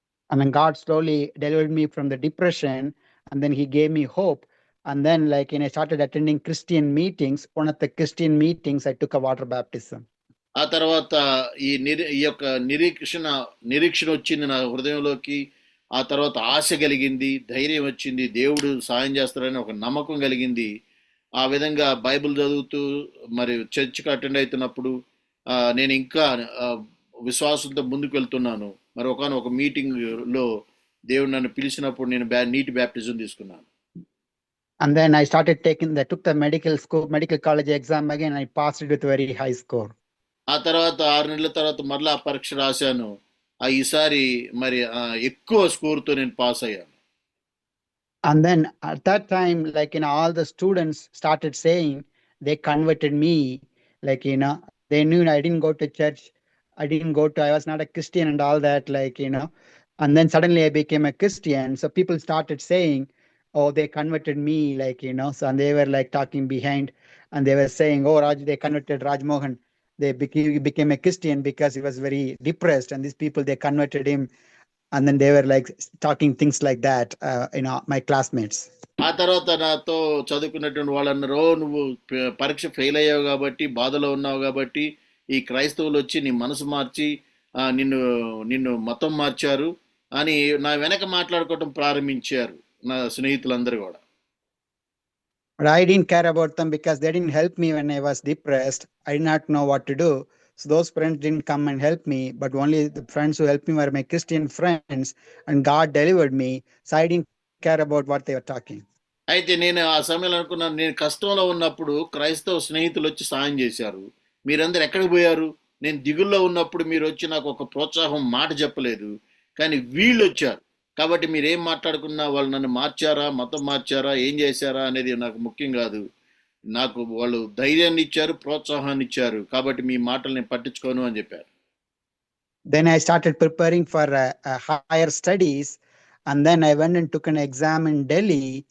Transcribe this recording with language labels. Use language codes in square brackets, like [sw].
[en] And then God slowly delivered me from the depression, and then he gave me hope. And then I started attending Christian meetings. One of the Christian meetings, I took a water baptism. [te] ఆ తర్వాత ఈ యొక్క నిరీక్షణ వచ్చింది నా హృదయంలోకి. ఆ తర్వాత ఆశ కలిగింది, ధైర్యం వచ్చింది, దేవుడు సాయం చేస్తారని ఒక నమ్మకం కలిగింది. ఆ విధంగా బైబిల్ చదువుతూ మరి చర్చికి అటెండ్ అవుతున్నప్పుడు నేను ఇంకా విశ్వాసంతో ముందుకు వెళ్తున్నాను. మరి ఒక మీటింగ్ లో దేవుడు నన్ను పిలిచినప్పుడు నేను నీటి బ్యాప్టిజం తీసుకున్నాను. [en] And then I took the medical college exam again. I passed it with a very high score. [te] ఆ తర్వాత 6 నెలల తర్వాత మరలా పరీక్ష రాశాను. ఈసారి మరి ఎక్కువ స్కోర్తో నేను పాస్ అయ్యాను. [en] And then at that time, all the students started saying they converted me. They knew I didn't go to church. I was not a Christian and all that, and then suddenly I became a Christian. So people started saying, oh, they converted me, so, and they were talking behind, and they were saying, oh, they converted Raj Mohan. They became a Christian because he was very depressed, and these people, they converted him. And then they were talking things like that, my classmates. [te] ఆ తర్వాత నాతో చదువుకున్నటువంటి వాళ్ళు అన్నారు, నువ్వు పరీక్ష fail అయ్యావు కాబట్టి, బాధలో ఉన్నావు కాబట్టి ఈ క్రైస్తవులు వచ్చి నీ మనసు మార్చి నిన్ను మతం మార్చారు అని నా వెనక మాట్లాడుకోవటం ప్రారంభించారు నా స్నేహితులందరూ కూడా. [en] But I didn't care about them because they didn't help me when I was depressed. I did not know what to do. So those friends didn't come and help me, but only the friends who helped me were my Christian friends, and God delivered me. So I didn't care about what they were talking. [te] అయితే నేను ఆ సమయంలో అనుకున్నాను, నేను కష్టంలో ఉన్నప్పుడు క్రైస్తవ స్నేహితులు వచ్చి సాయం చేశారు. మీరందరూ ఎక్కడికి పోయారు? నేను దిగుల్లో ఉన్నప్పుడు మీరు వచ్చి నాకు ఒక ప్రోత్సాహం మాట చెప్పలేదు. కానీ వీళ్ళు వచ్చారు. కాబట్టి మీరేం మాట్లాడుకున్నా వాళ్ళు నన్ను మార్చారా, మతం మార్చారా, ఏం చేశారా అనేది నాకు ముఖ్యం కాదు. నాకు వాళ్ళు ధైర్యాన్ని ఇచ్చారు, ప్రోత్సాహాన్ని ఇచ్చారు. కాబట్టి మీ మాటలు నేను పట్టించుకోను అని చెప్పారు. [en] Then I started preparing for higher studies, and then I went and took an exam in Delhi.